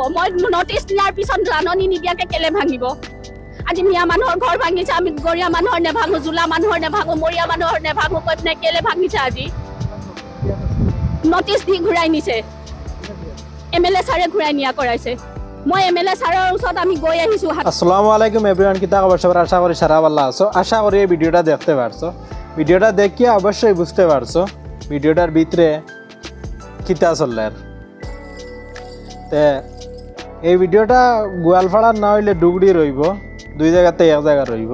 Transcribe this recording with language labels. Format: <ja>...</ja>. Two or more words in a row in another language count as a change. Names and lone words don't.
<as>মই নটিচ দিয়াৰ পিছত জাননী নিদিয়াকে কেলে ভাঙিব? আজি মিয়া মানুহৰ ঘৰ ভাঙিছে, আমি গৰীয়া মানুহৰ নেভাঙো, জোলা মানুহৰ নেভাঙো, মৰিয়া মানুহৰ নেভাঙো, কৈ পিনে কেলে ভাঙিছে? আজি নটিচ দি ঘূৰাই নিছে, MLA ছাৰে ঘূৰাই নিয়া কৰাইছে। মই MLA ছাৰৰ ওচৰত আমি গৈ আহিছোঁ।</as> <ar>السلام عليكم</ar> <bn>এভরিওয়ান, কিতা খবর সবার? আশা করি সারা ভালো আছো। আশা করি এই ভিডিওটা দেখতে পারছো। ভিডিওটা দেখিয়ে অবশ্যই বুঝতে পারছো ভিডিওটার ভিতরে কিতা চললের। তে এই ভিডিওটা গোয়ালপাড়ার না হইলে ডুগড়ি রইব, দুই জায়গাতে এক জায়গা রইব।</bn>